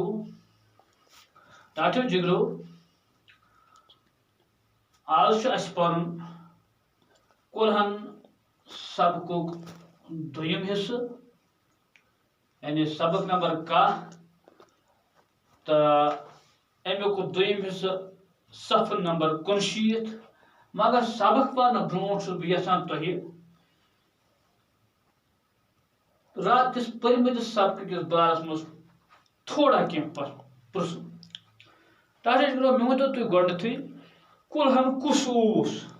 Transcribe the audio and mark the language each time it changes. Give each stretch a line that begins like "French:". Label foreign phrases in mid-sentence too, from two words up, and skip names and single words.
Kashmiri: ٹاٹو جگرو آج اس پن قرآن سبق دویم حصہ یعنی سبق نمبر 10 تو امیک دویم حصہ صفحہ نمبر 59. مگر سبق پرن برونٹ بہ یژھان تۄہہِ رات کس پرمتس سبق کس بارس مز تھوڑا کینٛہہ پرژھُن. ٹاٹا جگرو مےٚ ؤنۍتو تُہۍ گۄڈنیٚتھٕے کُلہن کُس اوس؟